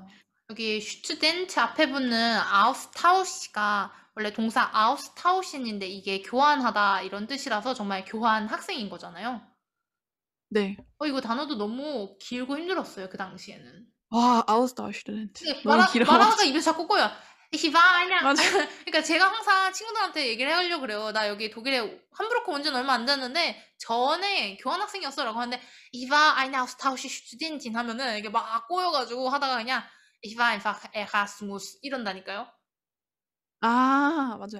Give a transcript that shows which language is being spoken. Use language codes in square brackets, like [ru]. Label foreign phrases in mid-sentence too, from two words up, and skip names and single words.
[ko] 여기 슈투덴트 앞에 붙는 아우스타우시가 원래 동사 아우스타우신인데 이게 교환하다 이런 뜻이라서 정말 교환 학생인 거잖아요. 네. 이거 단어도 너무 길고 힘들었어요, 그 당시에는. [de] 와, Austauschstudent. [ko] 근데 너무 길어. 말하다가 입에 자꾸 꼬여. [de] Ich war eine [ko] 맞아. 그러니까 제가 항상 친구들한테 얘기를 하려고 그래요. "나 여기 독일에 함부르크 온 지는 얼마 안 됐는데 전에 교환학생이었어."라고 하는데 [de] "Ich war eine Austauschstudentin." [ko] 하면은 이게 막 꼬여 가지고 하다가 그냥 [de] "Ich war einfach Erasmus." [ko] 이런다니까요. 아 맞아요.